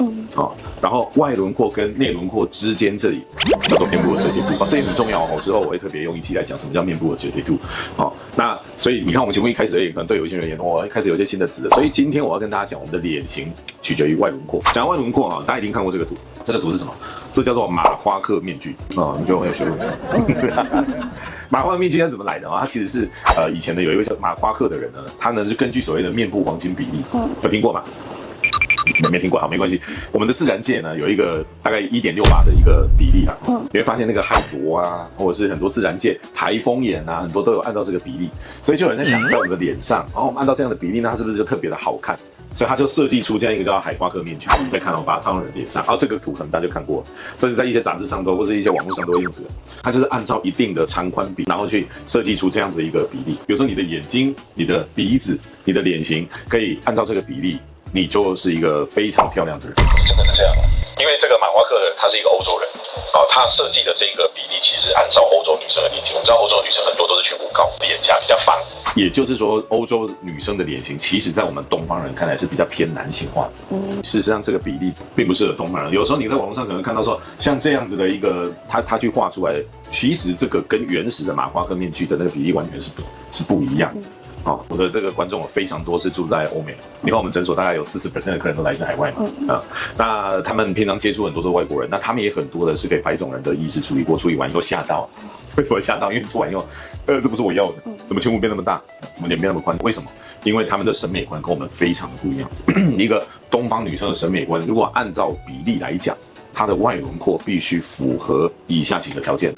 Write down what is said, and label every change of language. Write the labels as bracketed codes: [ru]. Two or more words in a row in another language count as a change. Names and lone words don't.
[zh] 然後外輪廓跟內輪廓之間這裡叫做面部的折疊度。這也很重要哦。之後我會特別用一期來講什麼叫面部的折疊度。那所以你看我們節目一開始可能對有一些人而言，我開始有一些新的詞了。所以今天我要跟大家講，我們的臉型取決於外輪廓。講到外輪廓大家一定看過這個圖。這個圖是什麼？這叫做馬夸克面具你就很有學問。馬夸克面具它怎麼來的它其實是以前的有一位叫馬夸克的人呢，他呢是根據所謂的面部黄金比例，有聽過嗎？沒聽過，好，沒關係。我們的自然界呢有一個大概1.68的一個比例你會發现那個海螺啊，或者是很多自然界台風眼啊，很多都有按照這個比例，所以就有人在想，在我們的臉上，我們按照這樣的比例，那它是不是就特別的好看？所以他就設計出這樣一個叫海夸克面具。你再看我把它套到人臉上，這個圖可能大家就看過了，甚至在一些雜誌上都，或是一些網絡上都會用這個。它就是按照一定的長寬比，然後去設計出這樣子一個比例。比如說你的眼睛、你的鼻子、你的臉型，可以按照這個比例，你就是一個非常漂亮的人。真的是這樣嗎？因為這個馬夸克的他是一個歐洲人，他設計的這個比例其實按照歐洲女生的臉型。我們知道歐洲的女生很多都是颧骨高，臉頰比較方。也就是說，歐洲女生的臉型，其實在我們東方人看來是比較偏男性化的。事實上，這個比例並不適合東方人。有時候你在網絡上可能看到說，像這樣子的一個他去畫出來的，其實這個跟原始的馬夸克面具的那個比例完全是不一樣的。我的這個觀眾有非常多是住在歐美，你看我們診所大概有40% 的客人都來自海外嘛，那他們平常接觸很多的外國人，那他們也很多的是給白種人的醫師處理過，處理完以後嚇到。為什麼嚇到？因為做完以後，這不是我要的，怎麼颧骨變那麼大，怎麼臉變那麼寬？為什麼？因為他們的審美觀跟我們非常的不一樣。一個東方女生的審美觀，如果按照比例來講，它的外輪廓必須符合以下幾個條件。